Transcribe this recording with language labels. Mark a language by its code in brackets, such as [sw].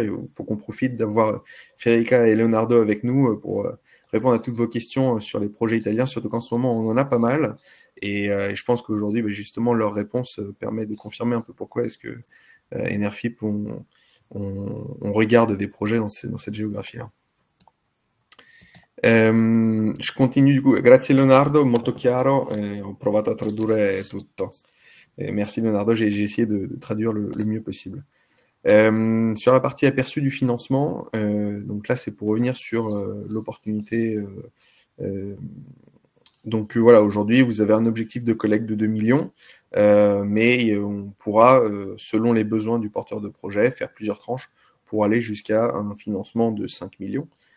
[fr] Il faut qu'on profite d'avoir Federica et Leonardo avec nous pour répondre à toutes vos questions sur les projets italiens, surtout qu'en ce moment, on en a pas mal. Et je pense qu'aujourd'hui, justement, leur réponse permet de confirmer un peu pourquoi est-ce que Enerfip, on regarde des projets dans cette géographie-là. Je continue du coup. [it] Grazie Leonardo, molto chiaro, ho provato a tradurre tutto. [fr] Merci Leonardo, j'ai essayé de traduire le mieux possible. Sur la partie aperçu du financement, donc là c'est pour revenir sur l'opportunité. Donc voilà, aujourd'hui vous avez un objectif de collecte de 2 millions, mais on pourra, selon les besoins du porteur de projet, faire plusieurs tranches pour aller jusqu'à un financement de 5 millions.